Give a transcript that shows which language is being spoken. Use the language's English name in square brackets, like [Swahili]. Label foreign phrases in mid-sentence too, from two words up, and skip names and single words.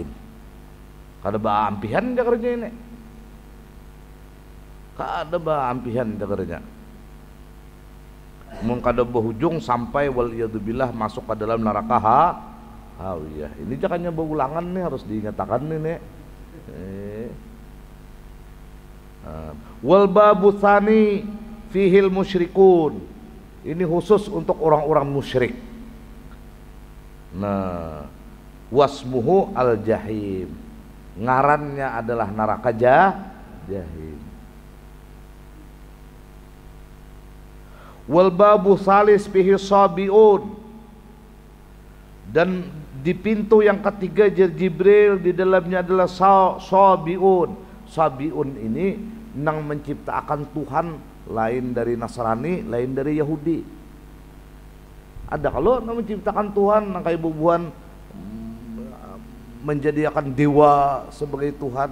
[Banjar] Kada baampihan jagarnya ini. Kada baampihan jagarnya. Mun kada berujung sampai waliyadzubillah masuk ke dalam neraka hawiyah. Ini jangannya berulangan nih, harus diingatkan nih. [Arabic] والباب الثاني فيه المشركون. [Indonesian] Ini khusus untuk orang-orang musyrik. [Arabic] Nah, واسمه الجحيم. [Banjar] Ngarannya adalah neraka jahim. [Arabic] والباب الثالث فيه الصابئون. [Indonesian] Dan di pintu yang ketiga Jibril, di dalamnya adalah sabiun. [Banjar] Sabiun ini nang menciptakan Tuhan lain dari Nasrani, lain dari Yahudi. Ada kalau nang menciptakan Tuhan nang kayak bubuhan menjadikan dewa sebagai Tuhan.